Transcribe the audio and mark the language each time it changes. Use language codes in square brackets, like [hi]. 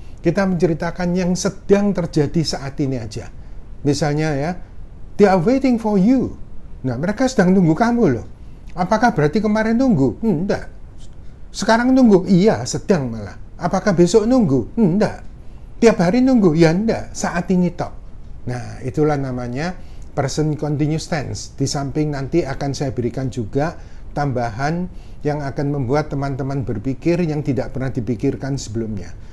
[id] Kita menceritakan yang sedang terjadi saat ini aja. Misalnya ya, [en] they are waiting for you. [id] Nah, mereka sedang tunggu kamu loh. Apakah berarti kemarin nunggu? Enggak. Sekarang nunggu? Iya, sedang malah. Apakah besok nunggu? Enggak. Tiap hari nunggu? Ya enggak. Saat ini tok. Nah, itulah namanya present continuous tense. Di samping nanti akan saya berikan juga tambahan yang akan membuat teman-teman berpikir yang tidak pernah dipikirkan sebelumnya.